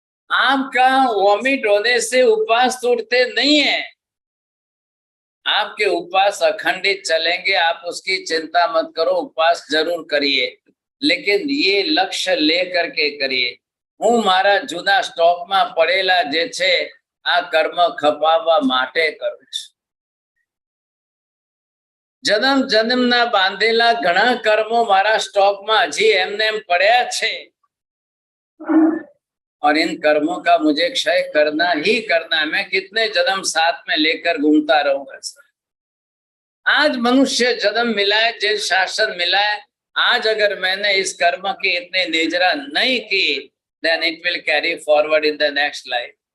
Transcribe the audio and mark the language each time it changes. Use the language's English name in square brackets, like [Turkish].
[Hindi] आपका वॉमिट होने से उपवास टूटते नहीं है, आपके उपवास अखंडित चलेंगे, आप उसकी चिंता मत करो, उपवास जरूर करिए, लेकिन ये लक्ष्य लेकर के करिए। [Gujarati] હું મારા જૂના સ્ટોકમાં પડેલા જે છે આ કર્મ ખપાવવા માટે કરું છું। જન્મ જન્મના બાંધેલા ઘણા કર્મો મારા સ્ટોકમાં હજી એમને એમ પડ્યા છે, [Hindi] और इन कर्मों का मुझे क्षय करना ही करना है। मैं कितने जन्म साथ में लेकर घूमता रहूंगा सर। आज मनुष्य जन्म मिला है, जिन शासन मिला है, आज अगर मैंने इस कर्म की इतनी निजरा नहीं की, [English] then it will carry forward in the next life।